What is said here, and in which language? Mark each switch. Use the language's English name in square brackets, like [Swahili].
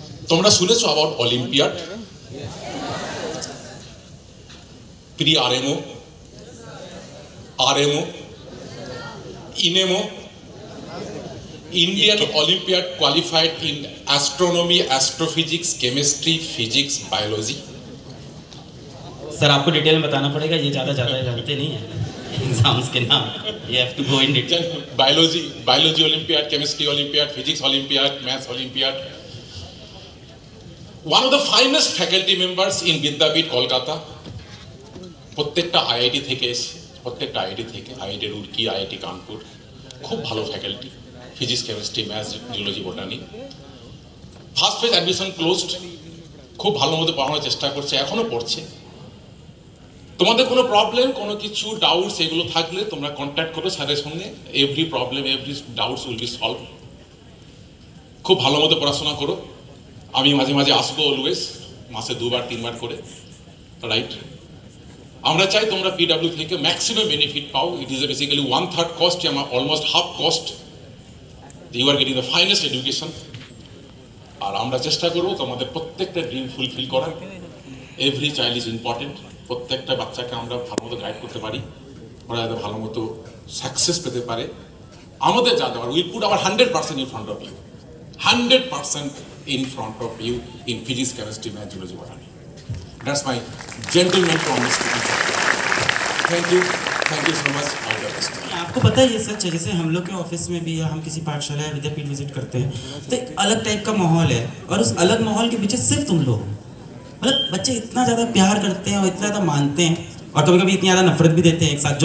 [Bangla] তোমরা শুনেছো about olympiad, pre RMO, RMO, ইনএমও, [English] Indian Olympiad qualified in astronomy, astrophysics, chemistry, physics, biology. [Hindi] Sir आपको detail में बताना पड़ेगा, ये ज़्यादा जानते नहीं हैं एग्जाम्स के नाम। [English] You have to go in detail. Biology Olympiad, chemistry Olympiad, physics Olympiad, maths Olympiad. One of the finest faculty members in Vidyapith Kolkata. [Bangla] প্রত্যেকটা আইআইটি থেকে এসে, প্রত্যেকটা আইআইটি থেকে, আইআইটি রুড়কি, আইআইটি কানপুর, খুব ভালো faculty, physics, chemistry, maths, geology, botany. First phase admission closed, খুব ভালো মতো পড়ানোর চেষ্টা করছে, এখনও পড়ছে। তোমাদের কোনো প্রবলেম, কোনো কিছু ডাউটস এগুলো থাকলে তোমরা কন্ট্যাক্ট করো স্যারের সঙ্গে। [English] Every problem, every doubts will be solve. [Bangla] খুব ভালো মতো পড়াশোনা করো। আমি মাঝে মাঝে আসবো, অলওয়েজ, মাসে 2বার 3বার করে, রাইট? আমরা চাই তোমরা পিডব্লিউ থেকে ম্যাক্সিমাম বেনিফিট পাও। [English] It is basically 1/3 cost, almost half cost. You are getting the finest education. [Bangla] আর আমরা চেষ্টা করবো তোমাদের প্রত্যেকটা ড্রিম ফুলফিল করার। [English] Every child is important. [Bangla] প্রত্যেকটা বাচ্চাকে আমরা ভালো মতো গাইড করতে পারি, ওরা যাতে ভালো মতো সাকসেস পেতে পারে। আমাদের যা দেওয়ার, [English] Will put our 100% in front of you, 100% in front of you in physics, chemistry, math, geology, botany. That's my gentleman promise to you. Thank you so much. All the best. [Hindi] आपको पता है ये सच है, जैसे हम लोग के ऑफिस में भी या हम किसी पाठशाला या विद्यापीठ विजिट करते हैं तो एक अलग टाइप का माहौल है, और उस अलग माहौल के पीछे सिर्फ तुम लोग, मतलब बच्चे इतना ज़्यादा प्यार करते हैं और इतना ज़्यादा मानते हैं, और कभी कभी इतनी ज़्यादा नफरत भी देते हैं एक साथ।